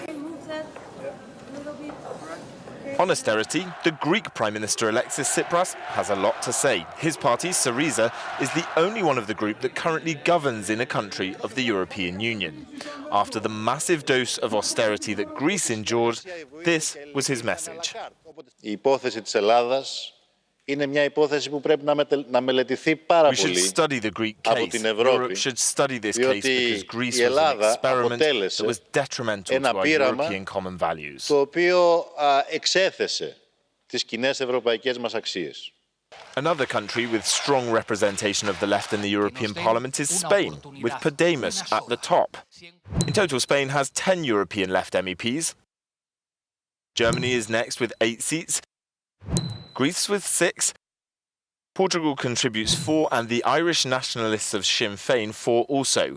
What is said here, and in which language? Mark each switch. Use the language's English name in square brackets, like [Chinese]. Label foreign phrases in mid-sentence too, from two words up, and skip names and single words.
[English] On austerity, the Greek Prime Minister Alexis Tsipras has a lot to say. His party, Syriza, is the only one of the group that currently governs in a country of the European Union. After the massive dose of austerity that Greece endured, this was his message. [Greek] Είναι μια υπόθεση που πρέπει να μελετηθεί πάρα πολύ από την Ευρώπη, διότι η Ελλάδα αποτέλεσε ένα πείραμα το οποίο εξέθεσε τις κοινές ευρωπαϊκές μας αξίες. [English] Another country with strong representation of the left in the European Parliament is Spain, with Podemos at the top. In total, Spain has 10 European left MEPs. Germany is next with 8 seats. Greece with 6, Portugal contributes 4, and the Irish nationalists of Sinn Féin 4 also.